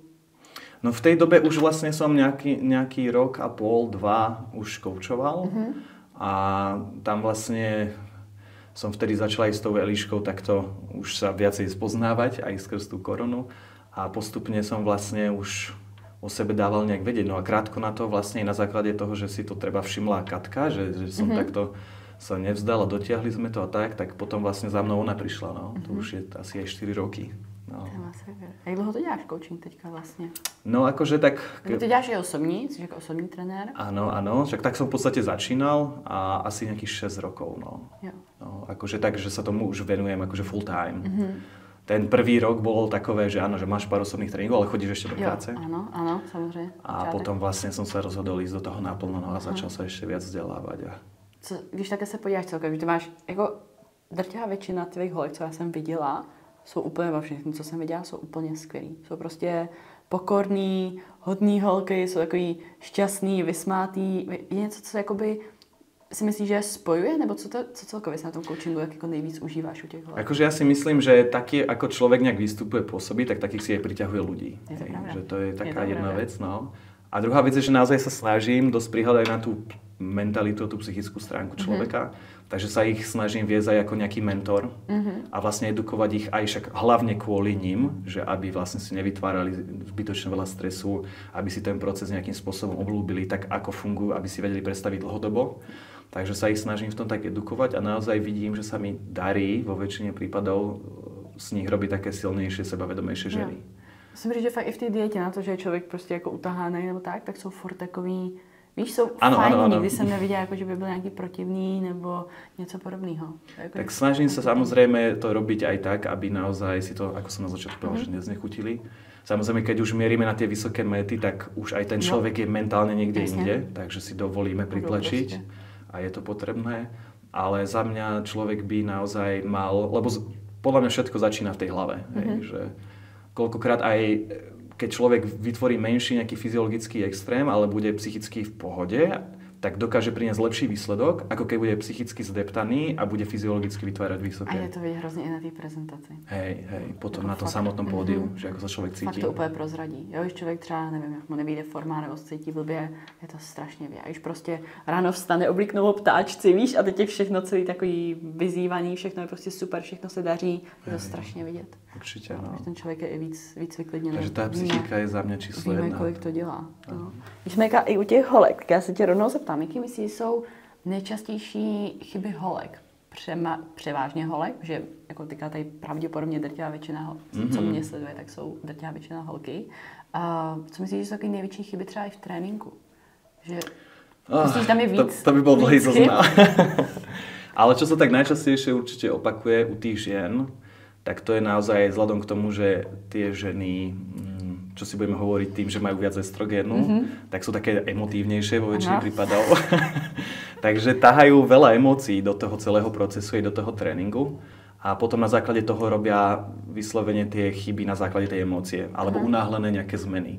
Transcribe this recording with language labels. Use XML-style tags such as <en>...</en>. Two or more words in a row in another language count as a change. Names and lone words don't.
<sk>No v tej dobe už vlastne som nejaký rok a pol, 2 už koučoval a tam vlastne som vtedy začal aj s tou Eliškou takto už sa viacej spoznávať aj skrz tú koronu a postupne som vlastne už o sebe dával nejak vedieť. No a krátko na to vlastne na základe toho, že si to treba všimla Katka, že som takto sa nevzdal a dotiahli sme to a tak potom vlastne za mnou ona prišla. No. To už je asi aj 4 roky. No.</sk> <cs>Jak dlouho to děláš coaching teďka vlastně?</cs> <sk>No akože tak...</sk> <cs>Ty to děláš i osobní, jsi jako osobní trenér?</cs> <sk>Áno, však tak som v podstate začínal a asi nejakých 6 rokov. No. No, akože tak, že sa tomu už venujem akože</sk> <en>full time.</en> <sk>Ten prvý rok bol takové, že áno, že máš pár osobných tréningov, ale chodíš ešte do práce. Áno, samozrejme. A potom vlastne som sa rozhodol ísť do toho naplno a začal sa ešte viac vzdelávať.</sk> <cs>Když také se podíváš celkově, že ty máš, jako drtivá většina tvých holek, co já jsem viděla, jsou úplně všechny, co jsem viděla, jsou úplně skvělý. Jsou prostě pokorný, hodný holky, jsou takový šťastný, vysmátý. Je něco, co jakoby si myslíš, že spojuje, nebo co celkově sa na tom coachingu jak jako nejvíc užíváš u těch holek?</cs> <sk>Akože ja si myslím, že taký, ako človek nejak vystupuje, pôsobí, tak takých si aj priťahuje ľudí. Že to je taká jedna vec, no. A druhá vec je, že naozaj sa snažím dosť prihľadať na tú mentalitu, tú psychickú stránku človeka. Takže sa ich snažím viesť aj ako nejaký mentor a vlastne edukovať ich aj však hlavne kvôli ním, že aby vlastne si nevytvárali zbytočne veľa stresu, aby si ten proces nejakým spôsobom obľúbili tak, ako fungujú, aby si vedeli predstaviť dlhodobo. Takže sa ich snažím v tom tak edukovať a naozaj vidím, že sa mi darí vo väčšine prípadov z nich robiť také silnejšie, sebavedomejšie ženy.</sk> <cs>Musím říct, že fakt i v té dietě na to, že je člověk prostě jako utahaný nebo tak jsou furt takový, víš, jsou fajní, nikdy jsem neviděla, jako, že by byl nějaký protivný nebo něco podobného. Jako</cs> <sk>tak snažím sa samozrejme to robiť aj tak, aby naozaj si to, ako som na začiatku povedal, že neznechutili. Samozrejme, keď už mierime na tie vysoké mety, tak už aj ten človek je mentálne niekde inde, takže si dovolíme pritlačiť a je to potrebné. Ale za mňa človek by naozaj mal, lebo podľa mňa všetko začína v tej hlave, že koľkokrát aj keď človek vytvorí menší nejaký fyziologický extrém, ale bude psychicky v pohode, tak dokáže priniesť lepší výsledok, ako keď bude psychicky zdeptaný a bude fyziologicky vytvárať vysoké.</sk> <cs>A je to vidieť hrozně i na té prezentaci.</cs> <sk>Hej, potom na tom samotnom pódiu, že ako sa človek cíti.</sk> <cs>Fakt to úplně prozradí. Jo, když člověk třeba, nevím, jak mu nevyjde forma nebo se cítí blbě, je to strašně vidět. Když prostě ráno vstane, oblíknou ho ptáčci, víš, a teď je všechno celý takový vyzývaný, všechno je prostě super, všechno se daří, je to strašně vidět. Určitě, no. Ten člověk je i víc vyklidněný.</cs> <sk>Takže tá psychika je za mňa číslo 1.</sk> <cs>Víme, kolik to dělá. No. Když jsme i u těch holek, tak já se tě rovnou zeptám, jaký myslíš, jsou nejčastější chyby holek? Převážně holek, že jako teďka tady pravděpodobně drtivá většina, co mě sleduje, tak jsou drtivá většina holky. A co myslíš, že jsou taky největší chyby třeba i v tréninku? Že myslíš, tam je víc?</cs> <sk>To by bol dlhý zoznam. Ale čo sa tak najčastejšie určite opakuje u tých žien, tak to je naozaj vzhľadom k tomu, že tie ženy, čo si budeme hovoriť tým, že majú viac estrogénu, tak sú také emotívnejšie vo väčšine prípadov. Takže tahajú veľa emócií do toho celého procesu i do toho tréningu a potom na základe toho robia vyslovene tie chyby na základe tej emócie alebo unáhlené nejaké zmeny.</sk>